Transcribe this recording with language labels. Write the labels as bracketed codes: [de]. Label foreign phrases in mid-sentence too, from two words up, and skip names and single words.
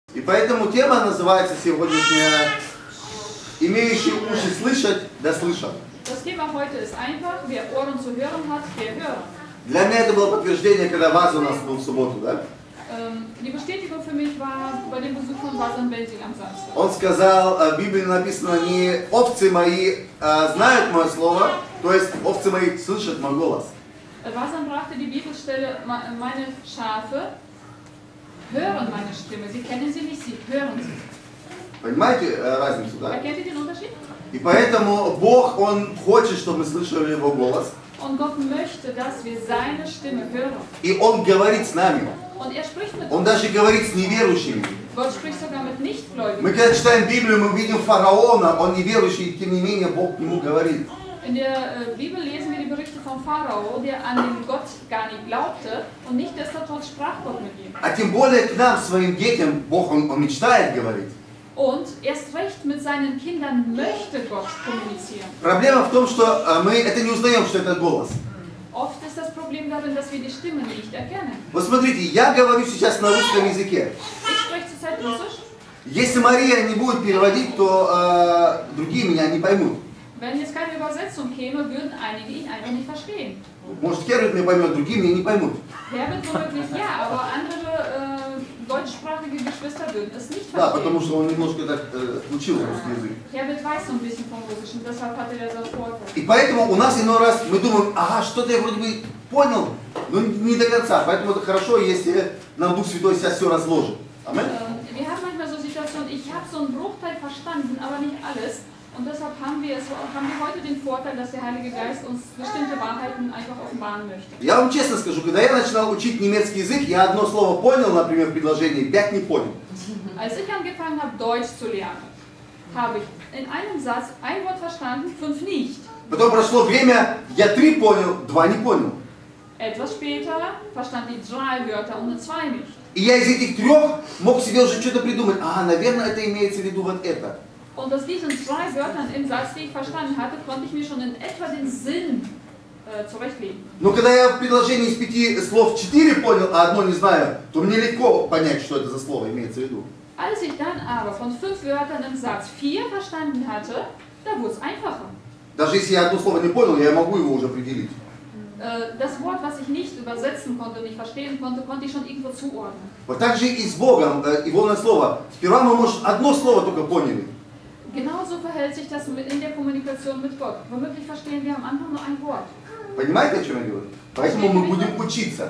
[ru] поэтому тема называется сегодняшняя «Имеющий уши слышать, да слышат». [de] Das Thema heute ist einfach, wer Ohren zu hören hat, der höre. [ru] Для меня это было подтверждение, когда Ваза у нас был в субботу, да? [de] Die Bestätigung für mich war bei dem Besuch von Vasan Belzig am Samstag. [ru] Он сказал, в Библии написано, не овцы мои знают мое слово, то есть овцы мои слышат мой голос. [de] Vasan brachte die Bibelstelle, meine Schafe hören meine Stimme. Sie kennen sie nicht, sie hören sie. [ru] Понимаете разницу, да? [de] Erkennt ihr den Unterschied? [ru] И поэтому Бог, Он хочет, чтобы мы слышали Его голос. [de] Und Gott möchte, dass wir seine Stimme hören. [ru] И Он говорит с нами. [de] Und er spricht mit [ru] Он [de] uns. [ru] даже говорит с неверующими. [de] Gott spricht sogar mit Nichtgläubigen. [ru] Мы когда читаем Библию, мы видим фараона, он неверующий, и тем не менее Бог к нему говорит. [de] In der Bibel lesen wir die Berichte von Pharao, der an den Gott gar nicht glaubte und nichtsdestotrotz sprach Gott mit ihm. [ru] А тем более к нам, своим детям, Бог, Он мечтает говорить. [de] Und erst recht mit seinen Kindern möchte Gott kommunizieren. [ru] Проблема в том, что мы это не узнаем, что это голос. [de] Oft ist das Problem darin, dass wir die Stimme nicht erkennen. [ru] Вот смотрите, я говорю сейчас на русском языке. [de] Ich spreche zurzeit Russisch. [ru] Если Мария не будет переводить, то другие меня не поймут. [de] Wenn jetzt keine Übersetzung käme, würden einige ihn einfach nicht verstehen. [ru] Может, Херберт меня поймет, другие меня не поймут. [de] Herbert womöglich ja, aber andere deutschsprachige Geschwister würden es nicht [ru] Да, потому [de] verstehen. [ru] что он немножко так учил русский язык. [de] Herbert weiß so ein bisschen vom Russischen, deshalb hatte er das Vorteil. [ru] И поэтому у нас иной раз мы думаем, ага, что-то я вроде бы понял, но не до конца. Поэтому это хорошо, если нам Дух Святой сейчас все разложит. Аминь. [de] Wir haben manchmal so Situationen, ich habe so einen Bruchteil verstanden, aber nicht alles. Und deshalb haben wir heute den Vorteil, dass der Heilige Geist uns bestimmte Wahrheiten einfach offenbaren möchte. [ru] Я вам честно скажу, когда я начинал учить немецкий язык, я одно слово понял, например, в предложении, 5 не понял. [de] Als ich angefangen habe, Deutsch zu lernen, habe ich in einem Satz ein Wort verstanden, 5 nicht. [ru] Потом прошло время, я 3 понял, 2 не понял. [de] Etwas später verstand ich 3 Wörter und 2 nicht. [ru] И я из этих 3 мог себе уже что-то придумать. А, наверное, это имеется в виду вот это. [de] Und aus diesen 2 Wörtern im Satz, die ich verstanden hatte, konnte ich mir schon in etwa den Sinn zurechtlegen. [ru] Но когда я в предложении из 5 слов 4 понял, а одно не знаю, то мне легко понять, что это за слово имеется в виду. [de] Als ich dann aber von 5 Wörtern im Satz 4 verstanden hatte, da wurde es einfacher. [ru] Даже если я одно слово не понял, я могу его уже определить. [de] Das Wort, was ich nicht übersetzen konnte, nicht verstehen konnte, konnte ich schon irgendwo zuordnen. [ru] Вот так же и с Богом, Его на слово. Сперва мы, может, одно слово только поняли. [de] Genauso verhält sich das in der Kommunikation mit Gott. Womöglich verstehen wir am Anfang nur ein Wort. [ru] Понимаете, о чем я говорю? Поэтому мы будем учиться.